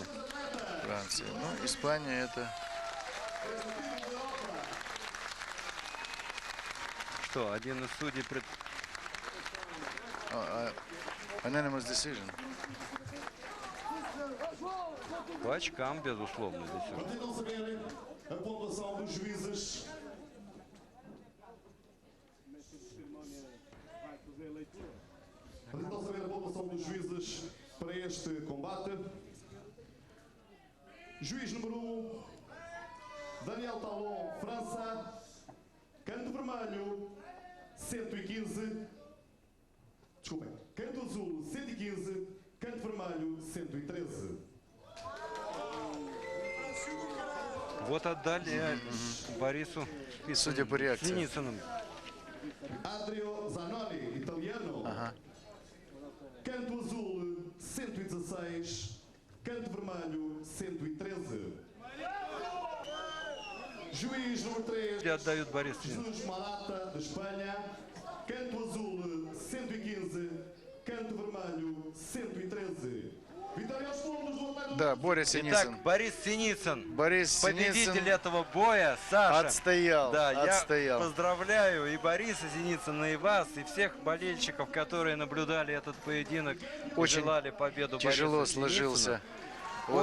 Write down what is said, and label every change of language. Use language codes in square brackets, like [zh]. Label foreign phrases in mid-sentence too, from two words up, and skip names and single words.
[ru] Франция. Ну, Испания это... Что, один из судей [en] Unanimous decision. [ru] По очкам, безусловно, здесь. [pt] A pontuação dos juízes. Então saber a pontuação dos juízes para este combate. Juiz número 1, Daniel Talon, França. Canto vermelho, 115. Desculpem. Canto azul, 115. Canto vermelho, 113. [ru] Вот отдали Борису, Судя по реакции. Синицыным. [pt] Adrio Zanoni, italiano. [ru] Ага. [pt] Canto azul, 116. Canto vermelho, 113. Juiz número 3, [ru] И отдают Борису. [pt] Jesus Marata, de Espanha. Canto azul, 115. Canto vermelho, 113. Vitória aos fundos do atleta [ru] Да, Борис Sinitsin. Итак, Борис Sinitsin, Борис победитель Sinitsin этого боя, Саша. отстоял, Да, отстоял. я поздравляю и Бориса Синицына, и вас, и всех болельщиков, которые наблюдали этот поединок, и Очень желали победу тяжело Борису сложился. Синицыну. Вот